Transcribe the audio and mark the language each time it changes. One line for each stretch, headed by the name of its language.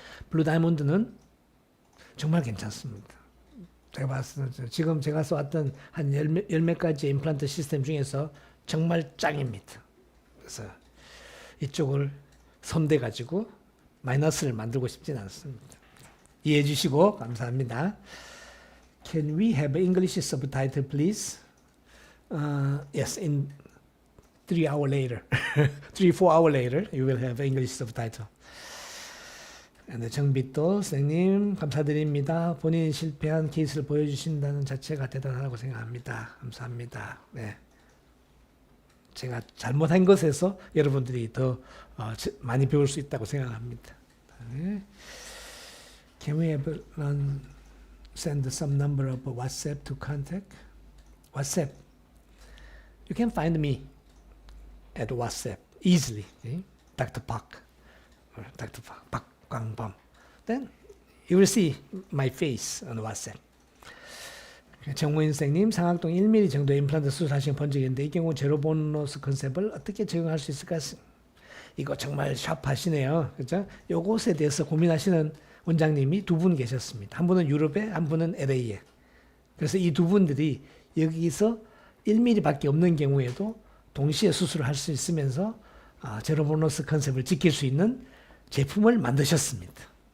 Korean: 블루 다이몬드는 정말 괜찮습니다. 제가 봤을 때 지금 제가 써왔던 한 열 몇 가지 임플란트 시스템 중에서 정말 짱입니다. 그래서 이쪽을 손대 가지고 마이너스를 만들고 싶진 않습니다. 이해해 주시고 감사합니다.
English: Can we have English subtitle, please? Yes, in 3 hours later, 4 hours later, you will have English subtitle.
Korean: 네, 정빛도 선생님 감사드립니다. 본인이 실패한 케이스를 보여주신다는 자체가 대단하다고 생각합니다. 감사합니다. 네. 제가 잘못한 것에서 여러분들이 더 많이 배울 수 있다고 생각합니다. 네.
English: Can we have send some number of WhatsApp to contact? WhatsApp. You can find me at WhatsApp easily. Okay? Dr. Park. Or Dr. Park. Park Gangbam. Then you will see my face on WhatsApp.
Korean: 정모인 선생님, 상악동 1mm 정도 임플란트 수술하신 본 적이 있는데 이 경우 제로 보너스 컨셉을 어떻게 적용할 수 있을까? 이거 정말 샵하시네요. 그죠? 요것에 대해서 고민하시는 원장님이 두 분 계셨습니다. 한 분은 유럽에, 한 분은 LA에. 그래서 이 두 분들이 여기서 1mm밖에 없는 경우에도 동시에 수술을 할 수 있으면서 제로 보너스 컨셉을 지킬 수 있는 제품을 만드셨습니다.